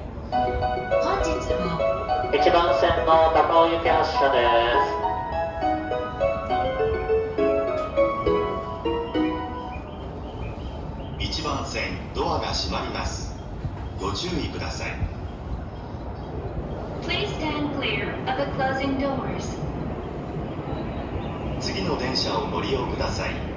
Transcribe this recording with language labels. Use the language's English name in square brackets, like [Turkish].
[Japanese] 本日も 1番線の高尾行き発車です。 1番線ドアが閉まります。ご注意ください。 [English] Please stand clear of the closing doors. [Japanese] 次の電車をご利用ください。